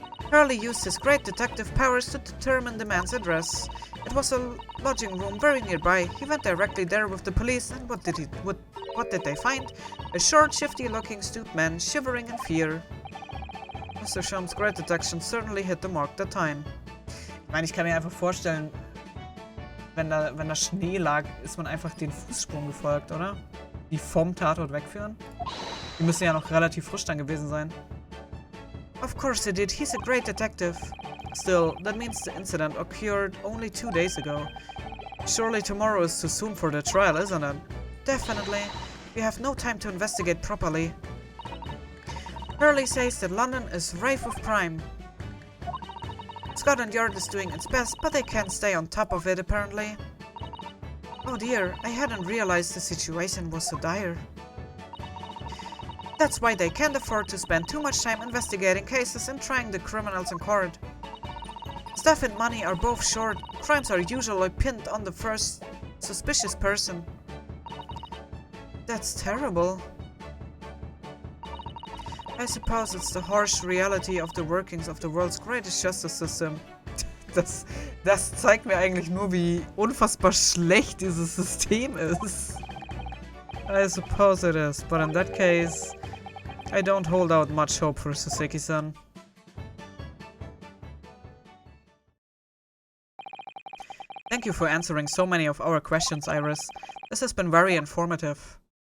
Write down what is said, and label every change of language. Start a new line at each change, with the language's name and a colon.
English: Hurley used his great detective powers to determine the man's address. It was a lodging room very nearby. He went directly there with the police, and what did they find? A short, shifty-looking stooped man shivering in fear. Mr. Sholmes' great detection certainly hit the mark that time.
German: Ich meine, ich kann mir einfach vorstellen, wenn da Schnee lag, ist man einfach den Fußspuren gefolgt, oder? Die vom Tatort wegführen? Die müssen ja noch relativ frisch dann gewesen sein.
English: Of course he did. He's a great detective. Still, that means the incident occurred only 2 days ago. Surely tomorrow is too soon for the trial, isn't it? Definitely. We have no time to investigate properly. Hurley says that London is rife with crime. Scotland Yard is doing its best, but they can't stay on top of it, apparently. Oh dear, I hadn't realized the situation was so dire. That's why they can't afford to spend too much time investigating cases and trying the criminals in court. Staff and money are both short. Crimes are usually pinned on the first suspicious person. That's terrible. I suppose it's the harsh reality of the workings of the world's greatest justice system.
German: Das zeigt mir eigentlich nur, wie unfassbar schlecht dieses System ist.
English: I suppose it is, but in that case, I don't hold out much hope for Suzuki-san. Thank you for answering so many of our questions, Iris. This has been very informative.